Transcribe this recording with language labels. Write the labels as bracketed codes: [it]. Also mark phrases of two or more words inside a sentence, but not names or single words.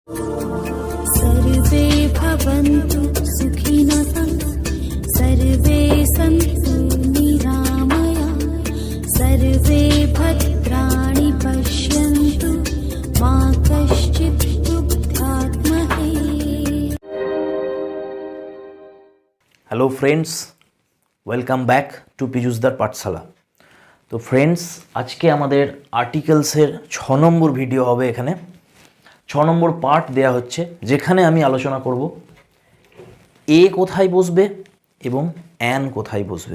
[sa] सर्वे भवन्तु सुखिनः सर्वे सन्तु निरामया सर्वे भद्राणि पश्यन्तु मा कश्चित् दुःखात्महे। [en] Hello friends, welcome back to Piyushdar Pathshala. [bn] তো ফ্রেন্ডস, আজকে আমাদের আর্টিকেলসের 6 নম্বর ভিডিও হবে। এখানে 6 নম্বর পার্ট দেয়া হচ্ছে, যেখানে আমি আলোচনা করব এ কোথায় বসবে এবং অ্যান কোথায় বসবে।